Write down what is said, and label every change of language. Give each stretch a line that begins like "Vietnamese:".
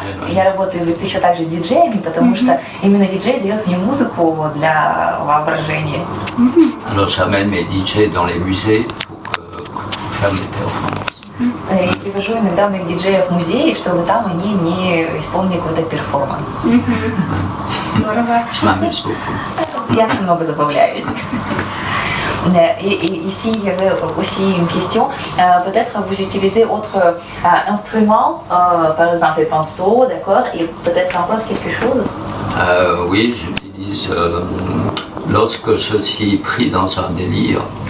Russian: Я работаю еще также с диджеями, потому что именно диджей дает мне музыку для воображения.
French: Alors j'amène mes DJ dans les musées pour faire mes performances.
Russian: И привожу иногда моих диджеев в музей, чтобы там они мне исполнили какой-то перформанс. Здорово.
French: Je m'amuse beaucoup.
Russian: Я очень много забавляюсь.
French: Et ici, il y avait aussi une question. Peut-être vous utilisez autre instrument, par exemple les pinceaux, d'accord, et peut-être encore quelque chose. Oui, j'utilise lorsque je suis pris dans un délire.